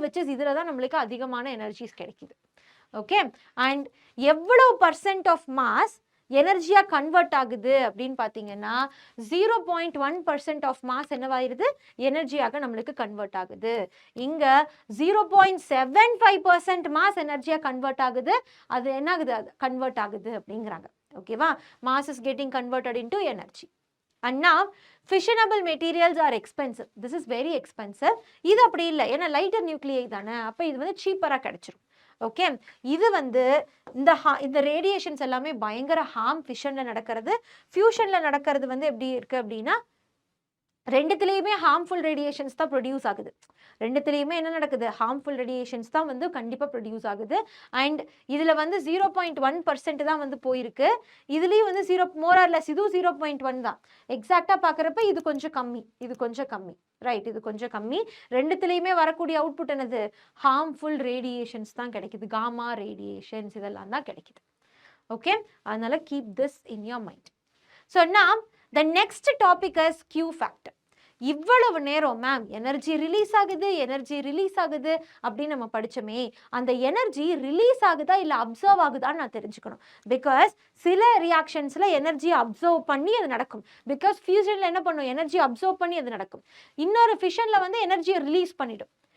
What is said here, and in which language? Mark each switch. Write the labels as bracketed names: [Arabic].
[Tamil] Which is இதில் தான் நம்மளுக்கு அதிகமான எனர்ஜிஸ் கிடைக்குது. ஓகே, அண்ட் எவ்வளோ % ஆஃப் மாஸ் எனர்ஜியாக கன்வெர்ட் ஆகுது அப்படின்னு பார்த்தீங்கன்னா 0.1% ஆஃப் மாஸ் என்னவாயிருது, எனர்ஜியாக நம்மளுக்கு கன்வெர்ட் ஆகுது. இங்கே 0.75% மாஸ் எனர்ஜியாக கன்வெர்ட் ஆகுது. அது என்ன ஆகுது, அது கன்வெர்ட் ஆகுது அப்படிங்கிறாங்க. ஓகேவா, [English] Mass is getting converted into energy. And now fissionable materials are expensive. This is very expensive. [Tamil] இது அப்படி இல்லை, ஏன்னா லைட்டர் நியூக்ளியை தானே, அப்போ இது வந்து சீப்பராக கிடைச்சிரும். ஓகே, இது வந்து இந்த ரேடியேஷன்ஸ் எல்லாமே பயங்கர ஹார்ம் ஃபிஷனில் நடக்கிறது. ஃபியூஷனில் நடக்கிறது வந்து எப்படி இருக்குது அப்படின்னா ரெண்டுத்துலேயுமே ஹார்ம்ஃபுல் ரேடியேஷன்ஸ் தான் ப்ரொடியூஸ் ஆகுது. ரெண்டுத்துலேயுமே என்ன நடக்குது, ஹார்ம்ஃபுல் ரேடியேஷன்ஸ் தான் வந்து கண்டிப்பாக ப்ரொடியூஸ் ஆகுது. அண்ட் இதில் வந்து 0.1% தான் வந்து போயிருக்கு. இதுலேயும் வந்து மோர் ஆர் லெஸ் இதுவும் 0.1 தான். எக்ஸாக்டாக பார்க்குறப்ப இது கொஞ்சம் கம்மி, இது கொஞ்சம் கம்மி, ரைட், இது கொஞ்சம் கம்மி. ரெண்டுத்துலேயுமே வரக்கூடிய அவுட்புட் என்னது, ஹார்ம்ஃபுல் ரேடியேஷன்ஸ் தான் கிடைக்குது, காமா ரேடியேஷன்ஸ் இதெல்லாம் தான் கிடைக்குது. ஓகே, அதனால [English] Keep this in your mind. So now the next topic is Q factor. [Tamil] இவ்வளவு நேரம் மேம் எனர்ஜி ரிலீஸ் ஆகுது, எனர்ஜி ரிலீஸ் ஆகுது அப்படின்னு நம்ம படிச்சோமே, அந்த எனர்ஜி ரிலீஸ் ஆகுதா இல்லை அப்சர்வ் ஆகுதான்னு நான் தெரிஞ்சுக்கணும். பிகாஸ் சில ரியாக்ஷன்ஸில் எனர்ஜியை அப்சர்வ் பண்ணி அது நடக்கும். பிகாஸ் ஃபியூஷனில் என்ன பண்ணும், எனர்ஜி அப்சர்வ் பண்ணி அது நடக்கும். இன்னொரு ஃபிஷனில் வந்து எனர்ஜியை ரிலீஸ் பண்ணிடும்.